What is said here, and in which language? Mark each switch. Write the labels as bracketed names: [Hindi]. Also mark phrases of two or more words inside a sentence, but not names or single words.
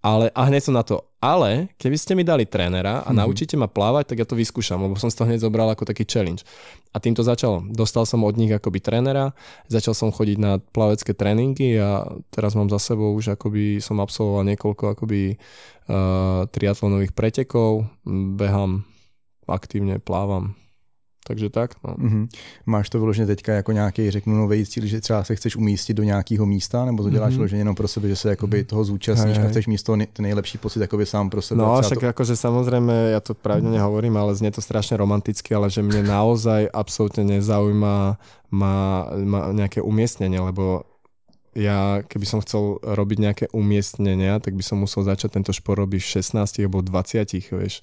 [Slovak] A hneď som na to, ale keby ste mi dali trénera a naučíte ma plávať, tak ja to vyskúšam, lebo som si to hneď zobral ako taký challenge. A tým to začalo. Dostal som od nich akoby trénera, začal som chodiť na plavecké tréningy a teraz mám za sebou už akoby som absolvoval niekoľko akoby triatlonových pretekov, behám, aktívne plávam. Takže tak. No. [Czech] Máš to vyloženě teďka jako nějaký, řeknu, nový cíl, že třeba se chceš umístit do nějakého místa, nebo to děláš vyloženě jenom pro sebe, že se jakoby toho zúčastníš a chceš mít ten nejlepší pocit jakoby sám pro sebe. [Slovak] No však akože samozrejme, ja to pravdepodobne nehovorím, ale znie to strašne romanticky, ale že mne naozaj absolútne nezaujíma má nejaké umiestnenie, lebo ja keby som chcel robiť nejaké umiestnenia, tak by som musel začať tento šport robiť v 16 alebo 20, vieš.